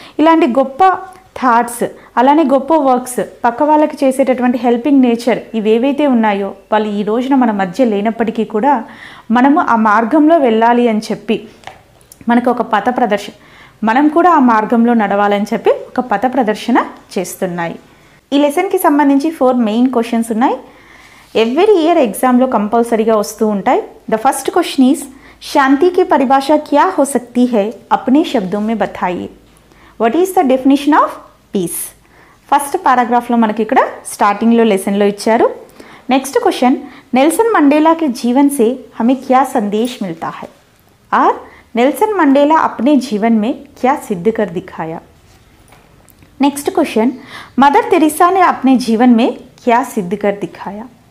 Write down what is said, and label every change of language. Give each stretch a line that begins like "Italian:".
Telugu: ఇలాంటి గొప్ప థాట్స్, అలానే గొప్ప వర్క్స్, పక్క వాళ్ళకి చేసేటటువంటి హెల్పింగ్ నేచర్ ఇవేవైతే ఉన్నాయో వాళ్ళు ఈ రోజున మన మధ్య లేనప్పటికీ కూడా మనము ఆ మార్గంలో వెళ్ళాలి అని చెప్పి మనకు ఒక పథ ప్రదర్శన, మనం కూడా ఆ మార్గంలో నడవాలని చెప్పి ఒక పథ ప్రదర్శన చేస్తున్నాయి. ఈ లెసన్కి సంబంధించి 4 మెయిన్ క్వశ్చన్స్ ఉన్నాయి. ఎవ్రీ ఇయర్ ఎగ్జామ్లో కంపల్సరీగా వస్తూ ఉంటాయి.
English: the first question is
Hindi: శాంతి की परिभाषा क्या हो सकती है, अपने शब्दों में बताइए.
English: What is the definition of peace?
Telugu: First పారాగ్రాఫ్లో మనకి ఇక్కడ స్టార్టింగ్లో లెసన్లో ఇచ్చారు.
English: next question
Hindi: नेल्सन मंडेला के जीवन से हमें क्या संदेश मिलता है, और नेल्सन मंडेला अपने जीवन में क्या सिद्ध कर दिखाया.
English: next question
Hindi: मदर तेरेसा ने अपने जीवन में क्या सिद्ध कर दिखाया.